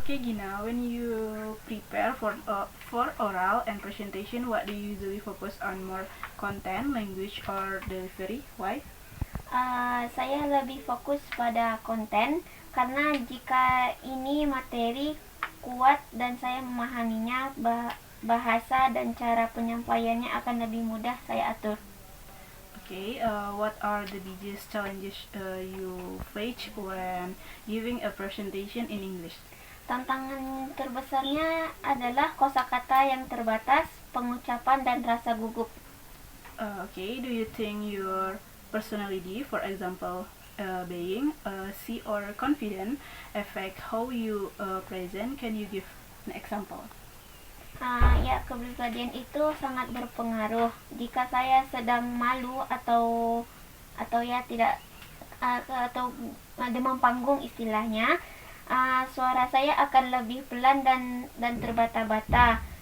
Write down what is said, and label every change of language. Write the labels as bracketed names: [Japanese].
[English] Okay, Gina, when you prepare for oral and presentation, what do you usually focus on, more content, language, or delivery? Why? [Indonesian] Saya lebih fokus pada konten karena jika ini materi kuat dan saya memahaminya, bahasa dan cara penyampaiannya akan lebih mudah saya atur. [English] Okay, what are the biggest challenges you face when giving a presentation in English? [Indonesian] Tantangan terbesarnya adalah kosakata yang terbatas, pengucapan dan rasa gugup. [English] Okay, do you think your personality, for example, being shy or confident, affect how you present? Can you give an example? [Indonesian] Ya, kepribadian itu sangat berpengaruh. Jika saya sedang malu atau ya tidak atau demam panggung istilahnya, suara saya akan lebih pelan dan terbata-bata.